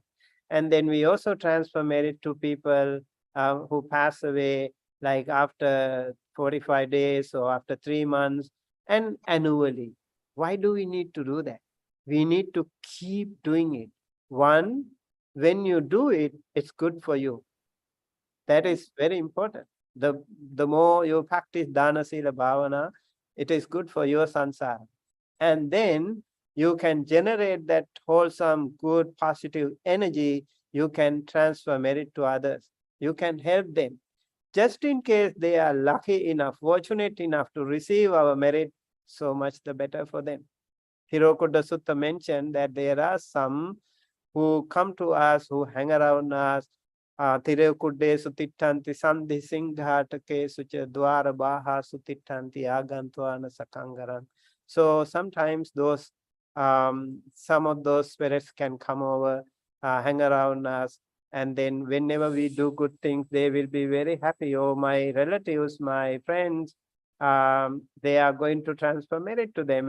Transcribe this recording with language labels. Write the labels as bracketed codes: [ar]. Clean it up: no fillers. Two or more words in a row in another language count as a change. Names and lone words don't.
[en] And then we also transfer merit to people who pass away, like after 45 days or after 3 months, and annually. Why do we need to do that? We need to keep doing it. One, when you do it, it's good for you. That is very important. The more you practice [pi] dana sila bhavana, [en] it is good for your sansara. And then you can generate that wholesome, good, positive energy. You can transfer merit to others. You can help them. Just in case they are lucky enough, fortunate enough to receive our merit, so much the better for them. Hirokuda Sutta mentioned that there are some who come to us, who hang around us. [pi] Thero kudde sutittanti sandhi singhatake sucha dwara baha sutittanti agantwana sakangaran. [en] So sometimes those some of those spirits can come over, hang around us, and then whenever we do good things, they will be very happy. Oh, my relatives, my friends, they are going to transfer merit to them.